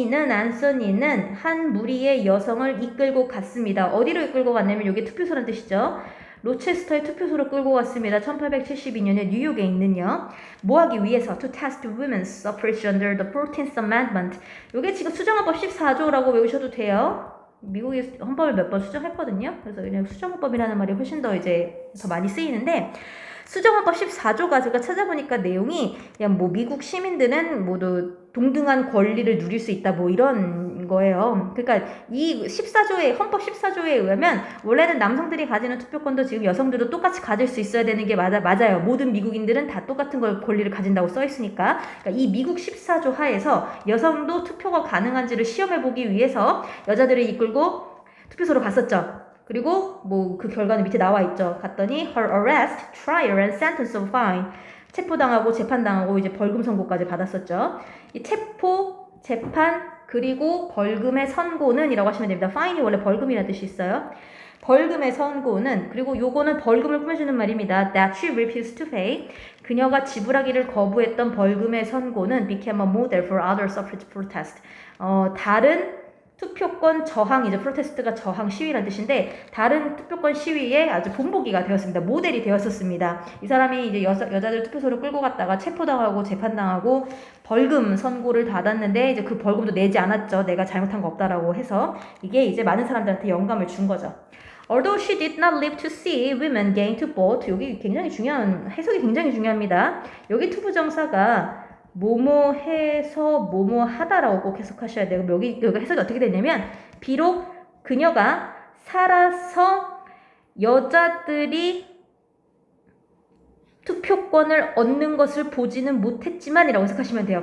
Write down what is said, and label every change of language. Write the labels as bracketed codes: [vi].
[ko] 앤서니는 한 무리의 여성을 이끌고 갔습니다. 어디로 이끌고 갔냐면 이게 투표소라는 뜻이죠. 로체스터의 투표소로 끌고 갔습니다. 1872년에 뉴욕에 있는요. 뭐 하기 위해서? [en] To test women's suffrage under the 14th Amendment. [ko] 이게 지금 수정헌법 14조라고 외우셔도 돼요. 미국이 헌법을 몇 번 수정했거든요. 그래서 그냥 수정헌법이라는 말이 훨씬 더 많이 쓰이는데, 수정헌법 14조가 제가 찾아보니까 내용이 그냥 뭐 미국 시민들은 모두 동등한 권리를 누릴 수 있다 뭐 이런 거예요. 그러니까 이 14조의 헌법 14조에 의하면 원래는 남성들이 가지는 투표권도 지금 여성들도 똑같이 가질 수 있어야 되는 게 맞아요. 모든 미국인들은 다 똑같은 권리를 가진다고 써 있으니까. 그러니까 이 미국 14조 하에서 여성도 투표가 가능한지를 시험해 보기 위해서 여자들을 이끌고 투표소로 갔었죠. 그리고 뭐 그 결과는 밑에 나와 있죠. 갔더니 [en] her arrest, trial and sentence of fine. [ko] 체포당하고 재판당하고 이제 벌금 선고까지 받았었죠. 이 체포, 재판, 그리고 벌금의 선고는 이라고 하시면 됩니다. fine이 원래 벌금이라는 뜻이 있어요. 벌금의 선고는, 그리고 요거는 벌금을 꾸며주는 말입니다. [en] That she refused to pay. [ko] 그녀가 지불하기를 거부했던 벌금의 선고는 [en] became a model for other suffrage protest. [ko] 다른 투표권 저항이죠. 프로테스트가 저항 시위란 뜻인데 다른 투표권 시위에 아주 본보기가 되었습니다. 모델이 되었었습니다. 이 사람이 이제 여자들 투표소를 끌고 갔다가 체포당하고 재판당하고 벌금 선고를 받았는데 이제 그 벌금도 내지 않았죠. 내가 잘못한 거 없다라고 해서 이게 이제 많은 사람들한테 영감을 준 거죠. [en] Although she did not live to see women gain to vote. [ko] 여기 굉장히 중요한 해석이 굉장히 중요합니다. 여기 투부정사가 뭐뭐해서 뭐뭐하다라고 꼭 해석하셔야 돼요. 여기 해석이 어떻게 되냐면 비록 그녀가 살아서 여자들이 투표권을 얻는 것을 보지는 못했지만 이라고 해석하시면 돼요.